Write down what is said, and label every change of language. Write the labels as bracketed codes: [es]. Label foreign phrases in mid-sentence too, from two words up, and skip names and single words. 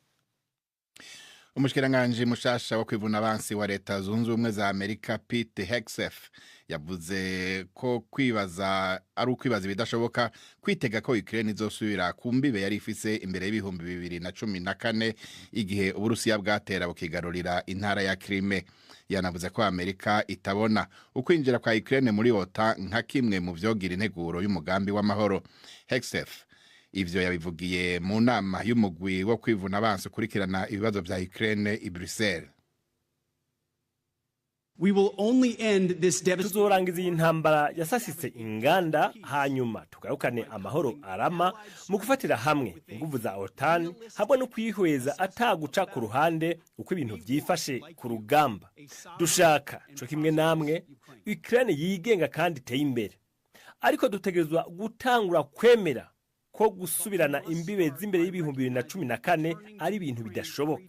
[rn] Umushikiranganje mushasha wo kwivuna abansi wa leta zunze ubumwe za Amerika Pete Hegseth yavuze ko kwibaza ari ukwibaza bidashoboka kwitega ko Ukraine izosubira kumbibe yari ifise imbere y'ibihumbi 2014 igihe Uburusiya bwatera bukigarurira intara ya Crimea. Yanavuze ko Amerika itabona ukwinjira kwa Ukraine muri OTAN nka kimwe mu vyogira integuro y'umugambi w'amahoro. Hegseth ivyo yabivugiye mu nama y'umugwi wo kwivuna abansi kurikirana ibibazo vya Ukraine i Brussels. [en] We will only end this [rn] tuzorangiza iyi ntambara yasasitse inganda hanyuma tugarukane amahoro arama mu gufatira hamwe inguvu za OTAN hamwe no kwihweza ataguca ku ruhande uko ibintu vyifashe ku rugamba. Dushaka cyo kimwe namwe Ukraine yigenga kandi iteye imbere, ariko dutegerezwa gutangura kwemera ko gusubirana imbibe z'imbere y'ibihumbi 2014 ari ibintu bidashoboka.